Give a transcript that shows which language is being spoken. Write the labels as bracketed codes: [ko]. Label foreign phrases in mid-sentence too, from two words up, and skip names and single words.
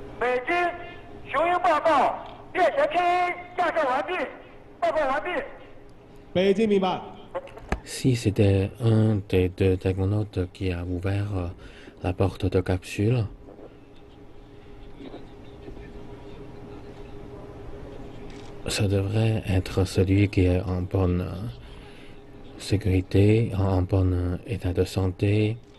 [zh] 北京雄鹰报告，便携 K1 架设完毕，报告完毕。北京明白。 [fr] Si c'était un des deux tagonautes qui a ouvert la porte de capsule, ça devrait être celui qui est en bonne sécurité, en bon état de santé.